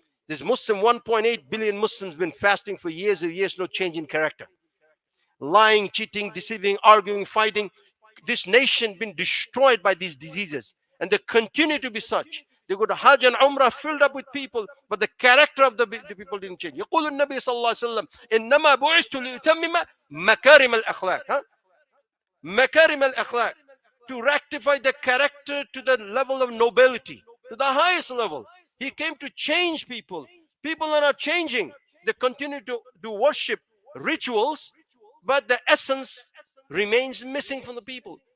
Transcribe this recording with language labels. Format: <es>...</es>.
<en>This Muslim, 1.8 billion Muslims, been fasting for years and years, no change in character. Lying, cheating, deceiving, arguing, fighting. This nation been destroyed by these diseases, and they continue to be such. They go to Hajj and Umrah filled up with people, but the character of the people didn't change.</en> <ar>يقول النبي صلى الله عليه وسلم إنما بعثت لأتمم مكارم الأخلاق. مكارم الأخلاق,</ar> <en>to rectify the character to the level of nobility, to the highest level. He came to change people. People are not changing. They continue to do worship rituals, but the essence remains missing from the people.</en>